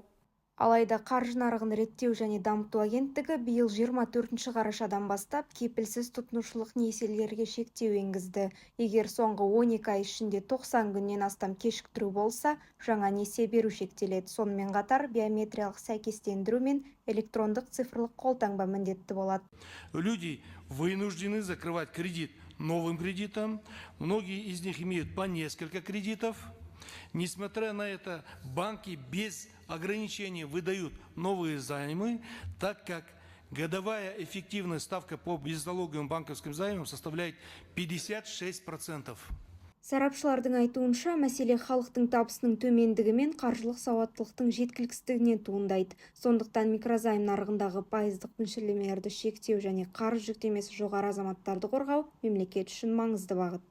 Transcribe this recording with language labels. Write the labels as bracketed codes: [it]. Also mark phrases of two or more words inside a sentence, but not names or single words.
[kk] Алайда қаржы нарығын реттеу және дамыту агенттігі биыл 24 қарашадан бастап кепілсіз тұтынушылық несиелерге шектеу енгізді. Егер соңғы 12 ай ішінде 90 күннен астам кешіктіру болса, жаңа несие беру шектеледі. Сонымен қатар биометриялық сәйкестендіру мен электрондық цифрлық қолтаңба міндетті болады. [ru] Люди вынуждены закрывать кредит новым кредитом. Многие из них имеют по несколько кредитов. Несмотря на это, банки без ограничений выдают новые займы, так как годовая эффективная ставка по беззалоговым банковским займам составляет 56%. [kk] Сарапшылардың айтуынша, мәселе халықтың табысының төмендігі мен қаржылық сауаттылықтың жеткіліксіздігінен туындайды. Сондықтан микрозайм нарығындағы пайыздық мөлшерлемелерді шектеу және қарыз жүктемесі жоғары азаматтарды қорғау мемлекет үшін маңызды бағыт.